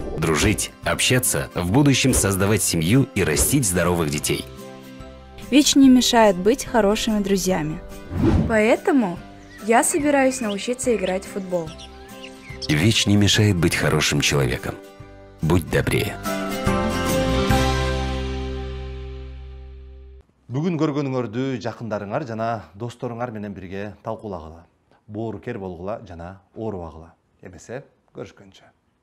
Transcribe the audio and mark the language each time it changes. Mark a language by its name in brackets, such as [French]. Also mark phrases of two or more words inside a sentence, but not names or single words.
[Russian] Дружить, общаться, в будущем создавать семью и растить здоровых детей. ВИЧ не мешает быть хорошими друзьями. Поэтому я собираюсь научиться играть в футбол. ВИЧ не мешает быть хорошим человеком. Будь добрее. [Kyrgyz] Бүгүн көргөнүңөрдү жакындарыңар жана досторуңар менен бирге талкуулагыла. Боорукер болгула жана оорубагыла. Эмесе, көрүшкөнчө.